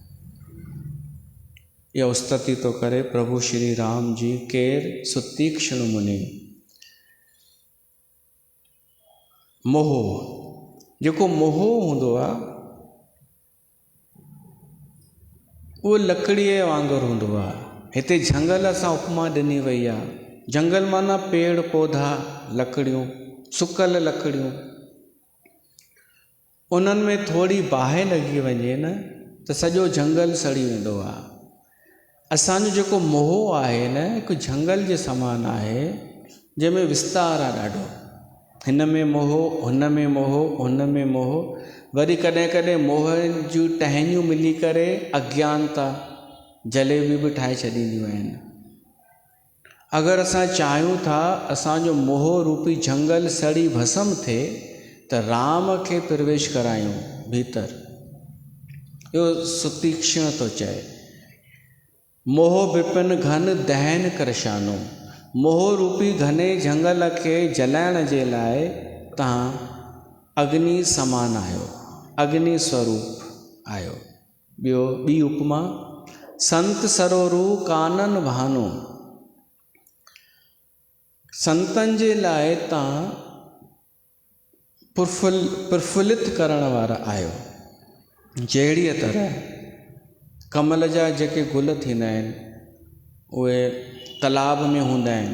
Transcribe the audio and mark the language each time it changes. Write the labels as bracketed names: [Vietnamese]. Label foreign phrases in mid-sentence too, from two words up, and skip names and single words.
[Sindhi] इहा उस्तति थो करे प्रभु श्री राम जी केरु सुतीक्ष्ण मुनि। मोह, जेको मोह हूंदो आहे उहो लकड़ीअ वांगुरु हूंदो आहे। हिते झंगल सां उपमा ॾिनी वई आहे। जंगल माना पेड़ पौधा, लकड़ियूं, सुकल लकड़ियूं। उन्हनि में थोरी बाहि लॻी वञे न त सॼो जंगल सड़ी वेंदो आहे। असांजो जेको मोह आहे न, हिकु जंगल जे समान आहे जंहिंमें विस्तार आहे ॾाढो। हिन में मोह, हुन में मोह, हुन में मोह, वरी कॾहिं कॾहिं मोह जूं टहनियूं मिली करे अज्ञानता जलेबी बि ठाहे छॾींदियूं आहिनि। अगरि असां चाहियूं था असांजो मोह रूपी जंगल सड़ी भस्म थिए त राम खे प्रवेश करायूं भीतर। इहो सुतीक्ष्ण थो चए। [Awadhi] मोह विपिन घन दहन करशानो। [Sindhi] मोह रूपी घने जंगल खे जलाइण जे लाइ तव्हां अग्नि समान आहियो, अग्नि स्वरूप आहियो। ॿी उपमा, [Awadhi] संत सरोरू कानन भानो। [Sindhi] संतनि जे लाइ तव्हां प्रफुल्लित करण वारा आहियो। जहिड़ीअ तरह कमल जा जेके गुल थींदा आहिनि उहे तालाब में हूंदा आहिनि।